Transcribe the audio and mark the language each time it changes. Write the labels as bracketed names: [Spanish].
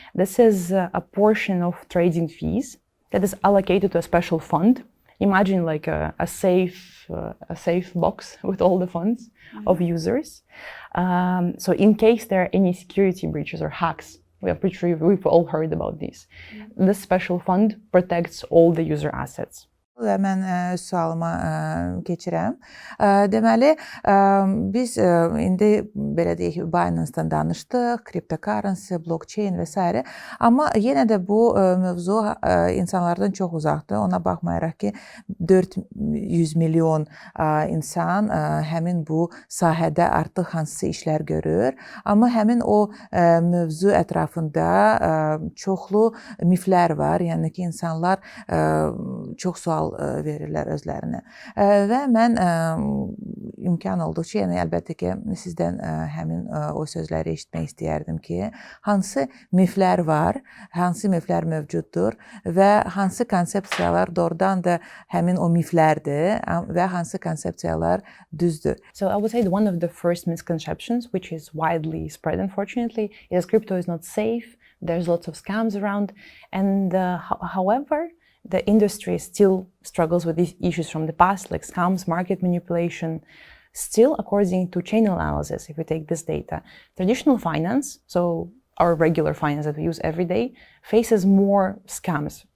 [English] This is a portion of trading fees that is allocated to a special fund. Imagine like a safe box with all the funds of users. So in case there are any security breaches or hacks, we are pretty sure we've all heard about these. This special fund protects all the user assets. [Azerbaijani] Və mən öz sualıma keçirəm. Deməli, biz indi belə deyək, Binance-dan danışdıq, cryptocurrency, blockchain və s. Amma yenə də bu mövzu insanlardan çox uzaqdır. Ona baxmayaraq ki, 400 milyon insan həmin bu sahədə artıq hansısa işlər görür. Amma həmin o mövzu ətrafında çoxlu miflər var. Yəni ki, insanlar çox sual verirlər özlərinə. Və mən imkan olduqca, yəni əlbəttə ki, sizdən həmin o sözləri eşitmək istəyərdim ki, hansı miflər var, hansı miflər mövcuddur və hansı konsepsiyalar doğrudan da həmin o miflərdir və hansı konsepsiyalar düzdür. [English] So I would say one of the first misconceptions, which is widely spread unfortunately, is crypto is not safe, there's lots of scams around, and however, the industry still struggles with these issues from the past, like scams, market manipulation. Still, according to chain analysis, if we take this data, traditional finance, so our regular finance that we use every day, faces more scams.